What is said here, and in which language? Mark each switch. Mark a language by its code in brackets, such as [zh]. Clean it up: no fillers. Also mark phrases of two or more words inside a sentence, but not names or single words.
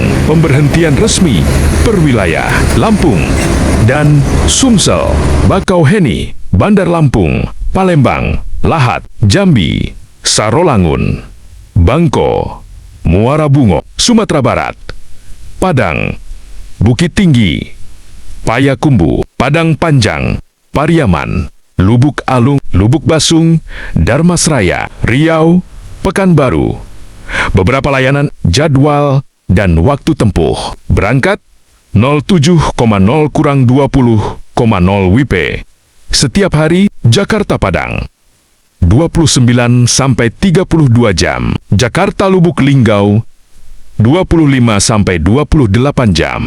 [id] Pemberhentian resmi perwilayah Lampung dan Sumsel, Bakauheni, Bandar Lampung, Palembang, Lahat, Jambi, Sarolangun, Bangko, Muara Bungo, Sumatera Barat, Padang, Bukit Tinggi, Payakumbuh, Padang Panjang, Pariaman, Lubuk Alung, Lubuk Basung, Darmasraya, Riau, Pekanbaru. Beberapa layanan, jadwal, dan waktu tempuh. Berangkat 07,0 kurang 20,0 WIB. Setiap hari, Jakarta Padang 29 sampai 32 jam. Jakarta Lubuk Linggau 25 sampai 28 jam.